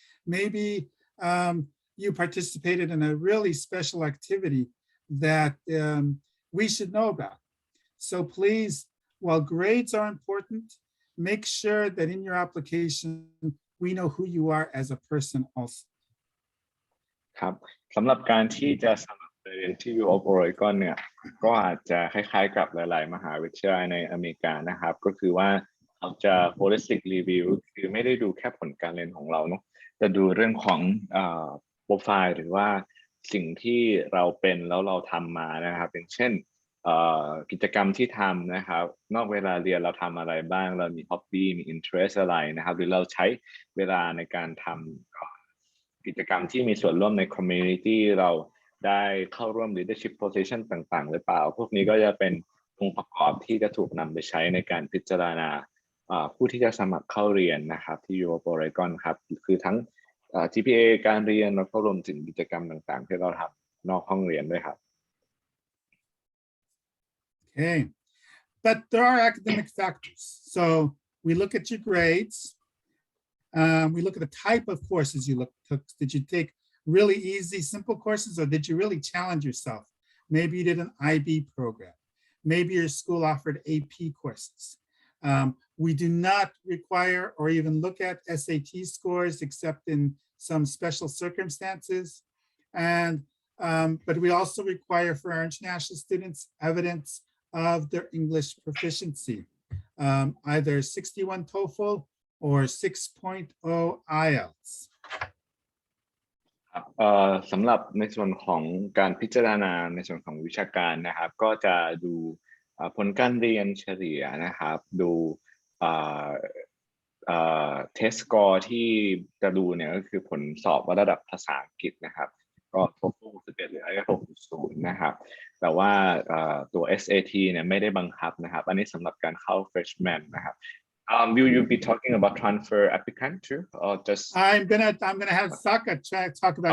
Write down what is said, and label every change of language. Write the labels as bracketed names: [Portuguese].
[English] Maybe you participated in a really special activity that we should know about. So please, while grades are important, make sure that in your application, we know who you are as a person also. [Thai] ครับสำหรับการที่จะสมัครเรียนที่ U of Oregon เนี่ยก็อาจจะคล้ายๆกับหลายๆมหาวิทยาลัยในอเมริกานะครับก็คือว่าเขาจะ holistic review คือไม่ได้ดูแค่ผลการเรียนของเราเนาะจะดูเรื่องของโปรไฟล์หรือว่าสิ่งที่เราเป็นแล้วเราทำมานะครับอย่างเช่นกิจกรรมที่ทำนะครับนอกเวลาเรียนเราทำอะไรบ้างเรามี hobby มี interest อะไรนะครับหรือเราใช้เวลาในการทำ กิจกรรมที่มีส่วนร่วมใน community เราได้เข้าร่วม leadership position ต่างๆหรือเปล่าพวกนี้ก็จะเป็นองค์ประกอบที่จะถูกนำไปใช้ในการพิจารณาผู้ที่จะสมัครเข้าเรียนนะครับที่ U of Oregon ครับคือทั้งGPA การเรียนแล้วก็รวมถึงกิจกรรมต่างๆที่เราทำนอกห้องเรียนด้วยครับ [English] Okay, but there are academic factors. So we look at your grades. We look at the type of courses you took. Did you take really easy, simple courses, or did you really challenge yourself? Maybe you did an IB program. Maybe your school offered AP courses. We do not require or even look at SAT scores except in some special circumstances. But we also require for our international students evidence of their English proficiency, either 61 TOEFL or 6.0 IELTS. [Thai] สำหรับในส่วนของการพิจารณาในส่วนของวิชาการนะครับก็จะดูผลการเรียนเฉลี่ยนะครับดู เทสสกอร์ที่จะดูเนี่ยก็คือผลสอบว่าระดับภาษาอังกฤษนะครับก็ TOEFL 11หรือ IELTS 6.0นะครับแต่ว่าตัว SAT เนี่ยไม่ได้บังคับนะครับอันนี้สำหรับการเข้า freshman นะครับ [English] will you be talking about transfer applicant too or just I'm gonna have Sakka talk about